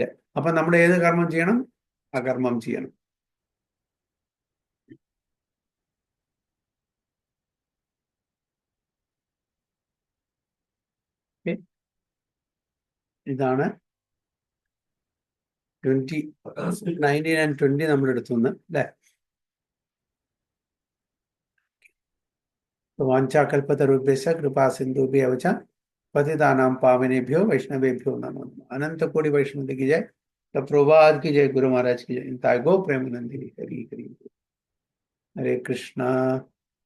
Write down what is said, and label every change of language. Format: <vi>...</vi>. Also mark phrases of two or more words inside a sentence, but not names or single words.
<ml>അപ്പൊ നമ്മൾ ഏത് കർമ്മം ചെയ്യണം? അകർമ്മം ചെയ്യണം. ഇതാണ് 19 and 20 നമ്മൾ എടുത്തുനിന്ന്, അല്ലെ.</ml> <sa>വാഞ്ചാകൽപതരുഭ്യശ്ച കൃപാ സിന്ധുഭ്യഃ ച पतितानां पावनेभ्यो वैष्णवेभ्यो नमो नमः।</sa> <hi>अनंत कोटि वैष्णव की जय, प्रभुपाद की जय, गुरु महाराज की जय। गो प्रेमानंदी हरि हरि। हरे कृष्णा।</hi>